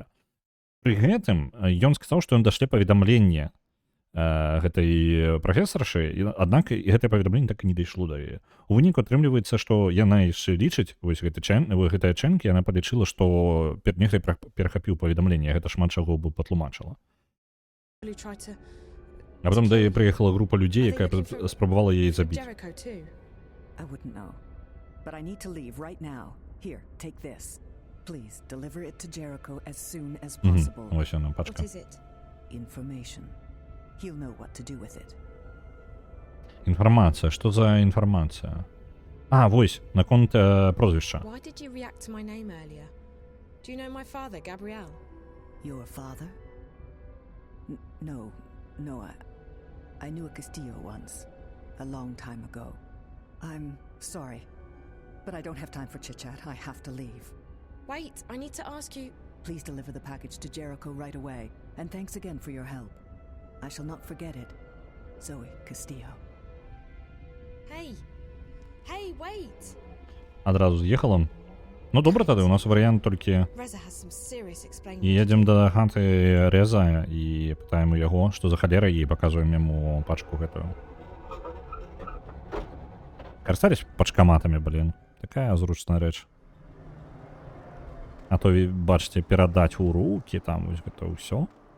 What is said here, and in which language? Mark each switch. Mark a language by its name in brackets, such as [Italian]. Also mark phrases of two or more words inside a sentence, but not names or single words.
[Belarusian] Пры гэтым ён сказаў, што ён дашле паведамленне гэтай прафесаршы, аднак гэтае паведамленне так і не дайшло да яе. У выніку атрымліваецца, што яна яшчэ лічыць, вось гэтая Чэнг, яна палічыла, што нехта перахапіў паведамленне, гэта шмат чаго бы патлумачыла. А потом да яе прыехала група людзей, якая спрабавала яе забіць. [English] I wouldn't know. But I need to leave right now. Here, take this. Please deliver it to Jericho as soon as possible. [Belarusian] Ось яна, пачка. [English] What is it? Information. He'll know what to do with it. [Belarusian] Інфармацыя. Што за інфармацыя? А, вось, наконт прозвішча. [English] Why did you react to my name earlier? Do you know my father, Gabriel? Your father? No, I knew a Castillo once. A long time ago. I'm sorry. But I don't have time for chit-chat. I have to leave. Wait, I need to ask you... Please deliver the package to Jericho right away. And thanks again for your help. I shall not forget it. Zoe Castillo. Hey! Hey, wait! [Belarusian] Адразу з'ехала. Ну, добра тады, у нас варыянт толькі... [English] Reza has some serious explaining. [Belarusian] І едзем да хаты Рэза і пытаем у яго, што за халера, і паказваем яму пачку гэтую. Карыстались пачкаматамі, блін. Такая зручная рэч. А то, бачыце, перадаць у рукі, там, вось гэта ўсё.